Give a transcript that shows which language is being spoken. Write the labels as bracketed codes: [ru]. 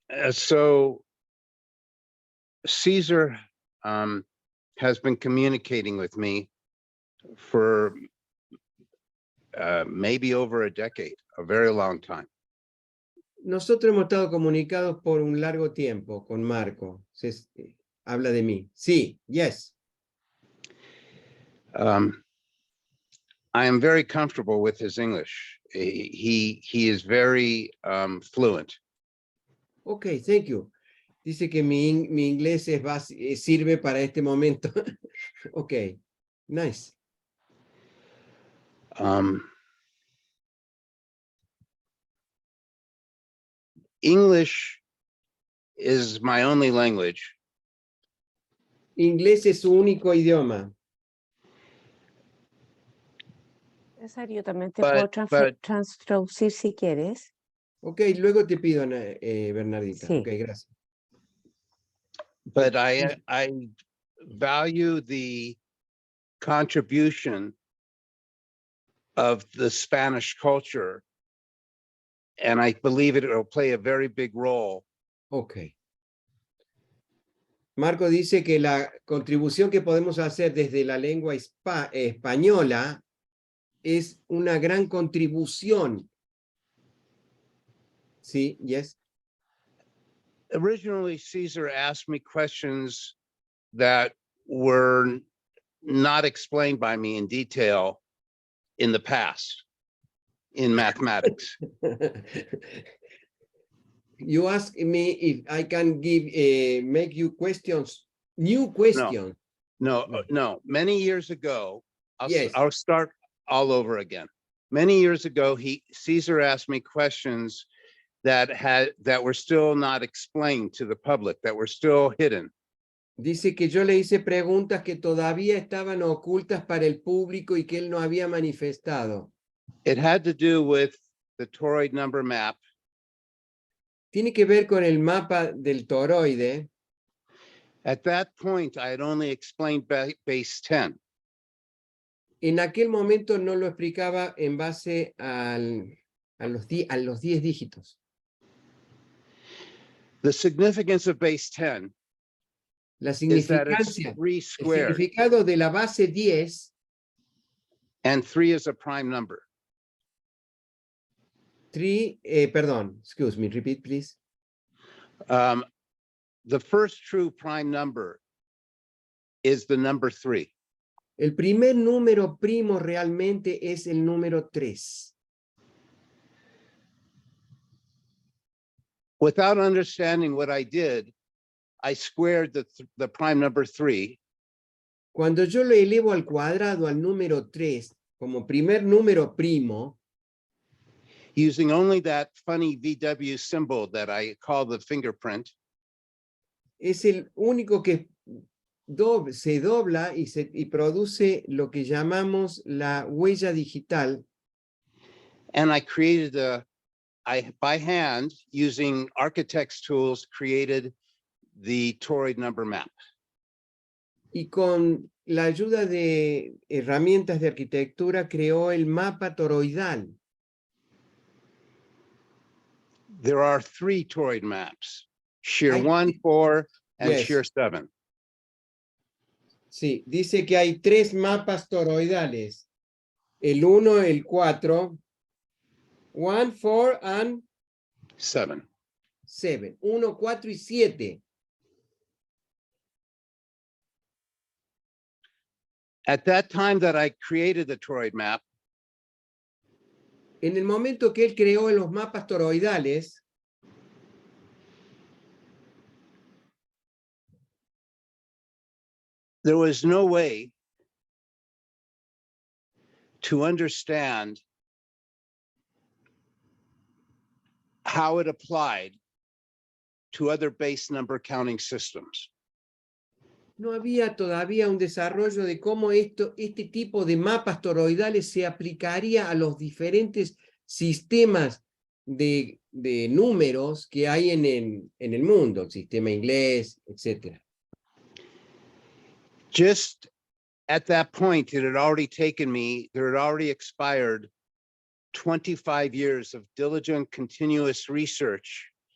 [en] So Cesar has been communicating with me for maybe over a decade, a very long time. [es] Nosotros hemos estado comunicados por un largo tiempo con Marco. Habla de mí. Sí, [en] yes. I am very comfortable with his English. He is very fluent. Okay, thank you. [es] Dice que mi inglés sirve para este momento. [en] Okay, nice. English is my only language. [es] Inglés es su único idioma. Yo también te puedo traducir si quieres. Ok, luego te pido, Bernardita. Sí. Ok, gracias. [en] But I value the contribution of the Spanish culture, and I believe it will play a very big role. Ok. [es] Marco dice que la contribución que podemos hacer desde la lengua española es una gran contribución. Sí, [en] yes. Originally, Cesar asked me questions that were not explained by me in detail in the past in mathematics. You ask me if I can make you questions, new questions. No. Many years ago, Yes. I'll start all over again. Many years ago, Caesar asked me questions that were still not explained to the public, that were still hidden. [es] Dice que yo le hice preguntas que todavía estaban ocultas para el público y que él no había manifestado. [en] It had to do with the toroid number map. [es] Tiene que ver con el mapa del toroide. [en] At that point, I had only explained base 10. [es] En aquel momento no lo explicaba en base a los 10 dígitos. [en] The significance of base 10 [es] La [en] is that it's [es] significancia, [en] 3 [es] el [en] squared, [es] significado de la base 10, [en] and 3 is a prime number. [es] perdón, [en] excuse me, repeat please. The first true prime number is the number 3. [es] El primer número primo realmente es el número 3. [en] Without understanding what I did, I squared the prime number 3. [es] Cuando yo lo elevo al cuadrado al número 3 como primer número primo, [en] using only that funny VW symbol that I call the fingerprint, [es] es el único que se dobla y produce lo que llamamos la huella digital. [en] and I created by hand, using architect's tools, created the toroid number map. [es] Y con la ayuda de herramientas de arquitectura creó el mapa toroidal. [en] There are 3 toroid maps, shear [es] Hay [en] 1, 4, and Yes. shear 7. [es] Sí, dice que hay 3 mapas toroidales. El 1, el 4, 1, 4, [en] and 7. [es] 7. 1, 4 y 7. [en] At that time that I created the toroid map, [es] En el momento que él creó los mapas toroidales, [en] there was no way to understand how it applied to other base number counting systems. [es] no había todavía un desarrollo de cómo este tipo de mapas toroidales se aplicaría a los diferentes sistemas de números que hay en el mundo, el sistema inglés, etc. [en] Just at that point, there had already expired 25 years of diligent, continuous research